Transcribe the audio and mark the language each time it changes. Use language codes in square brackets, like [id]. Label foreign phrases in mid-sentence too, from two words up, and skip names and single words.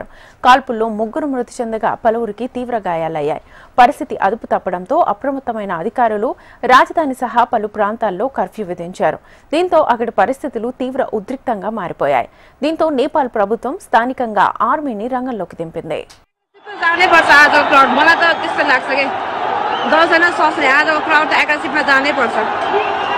[te] కాల్పుల్లో 3 మృతి చెందగా పలువురికి తీవ్ర గాయాలయ్యాయి. పరిస్థితి అదుపు తప్పడంతో అప్రమత్తమైన అధికారులు రాజధాని సహా పలు ప్రాంతాల్లో కర్ఫ్యూ విధించారు. దీంతో అక్కడి పరిస్థితులు తీవ్ర ఉద్రిక్తంగా మారిపోయాయి. దీంతో నేపాల్ ప్రభుత్వం స్థానికంగా ఆర్మీని రంగంలోకి దింపింది. [ne] दसजना सोच्ने आजको क्राउड त एकासिपमा जानै पर्छ।